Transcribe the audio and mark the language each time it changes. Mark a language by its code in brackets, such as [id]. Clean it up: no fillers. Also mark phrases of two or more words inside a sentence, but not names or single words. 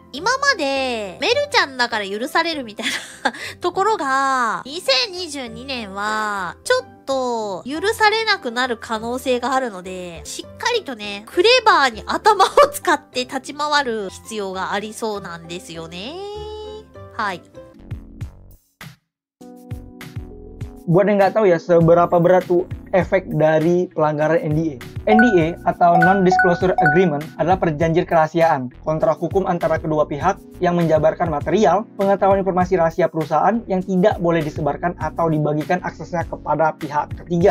[ja] 今まで、メルちゃんだから許されるみたいなところが、2022年は、ちょっと許されなくなる可能性があるので、しっかりとね、クレバーに頭を使って立ち回る必要がありそうなんですよね。はい。 [id] Buat yang nggak tahu seberapa berat tuh efek dari pelanggaran NDA. NDA atau [en] Non-Disclosure Agreement [id] adalah perjanjian kerahasiaan, kontrak hukum antara kedua pihak yang menjabarkan material, pengetahuan informasi rahasia perusahaan yang tidak boleh disebarkan atau dibagikan aksesnya kepada pihak ketiga.